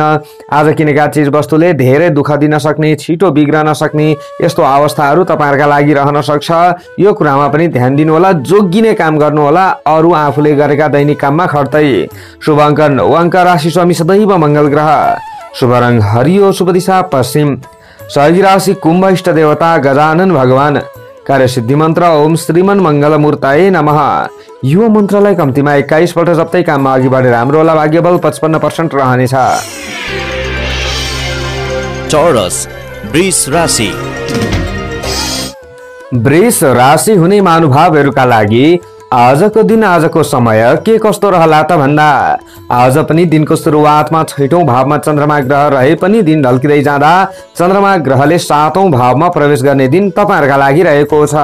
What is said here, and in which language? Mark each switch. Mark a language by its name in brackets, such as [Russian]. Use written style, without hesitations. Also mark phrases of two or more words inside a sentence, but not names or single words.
[Nepali] आज किनेका चीज वस्तुले धेरै दुःख दिन सक्ने, छिटो बिग्रन सक्ने यस्तो अवस्थाहरू तपाईहरुका लागि रहन सक्छ। यो कुरामा पनि ध्यान दिनु होला। जोगिने काम गर्नु होला, अरु आफूले गरेका दैनिक काममा खर्दै। शुभ अङ्क 9 अङ्क, राशि स्वामी सदैव मंगल ग्रह, शुभ रंग हरियो, शुभ दिशा पश्चिम, सहयोगी राशि कुम्भ, इष्ट देवता गजानन भगवान, कार्य सिद्धि मन्त्र [Sanskrit] ओम श्रीमन मंगल मूर्ताय नमः। [Nepali] यो मन्त्रलाई कम्तीमा 21 पल्ट जप्दै काममा अघि बढेर राम्रो होला। भाग्यबल 55% रहनेछ। चौरस वृष राशि। वृष राशि हुने महानुभावहरूका लागि आजको दिन आजको समय के कस्तो रहला त भन्दा आज पनि दिनको सुरुवातमा 6औं भावमा चन्द्रमा ग्रह रहे पनि दिन ढल्किँदै जाँदा चन्द्रमा ग्रहले 7औं भावमा प्रवेश गर्ने दिन तपाईहरुका लागि रहेको छ।